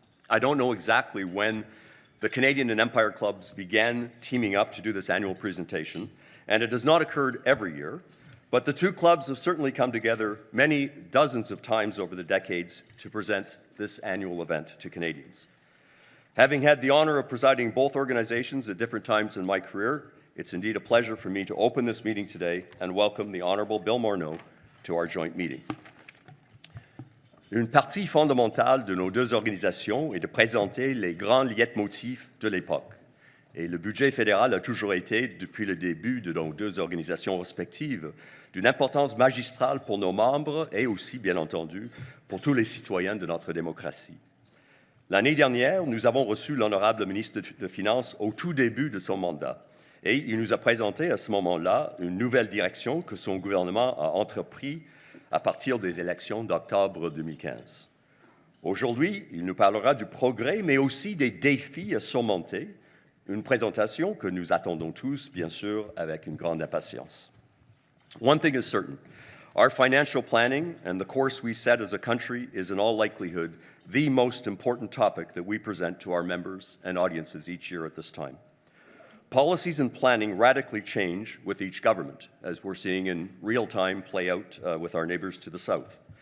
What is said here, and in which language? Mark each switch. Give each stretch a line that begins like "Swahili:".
English: I don't know exactly when the Canadian and Empire Clubs began teaming up to do this annual presentation, and it has not occurred every year, but the two clubs have certainly come together many dozens of times over the decades to present this annual event to Canadians. Having had the honor of presiding both organizations at different times in my career, it's indeed a pleasure for me to open this meeting today and welcome the Honourable Bill Morneau to our joint meeting.
French: Une partie fondamentale de nos deux organisations est de présenter les grands leitmotifs de l'époque. Et le budget fédéral a toujours été, depuis le début de nos deux organisations respectives, d'une importance magistrale pour nos membres et aussi, bien entendu, pour tous les citoyens de notre démocratie. L'année dernière, nous avons reçu l'honorable ministre des Finances au tout début de son mandat. Et il nous a présenté à ce moment-là une nouvelle direction que son gouvernement a entreprise à partir des élections d'octobre 2015. Aujourd'hui, il nous parlera du progrès, mais aussi des défis à surmonter, une présentation que nous attendons tous, bien sûr, avec une grande impatience.
English: One thing is certain, our financial planning and the course we set as a country is in all likelihood the most important topic that we present to our members and audiences each year at this time. Policies and planning radically change with each government, as we're seeing in real time play out with our neighbours to the south.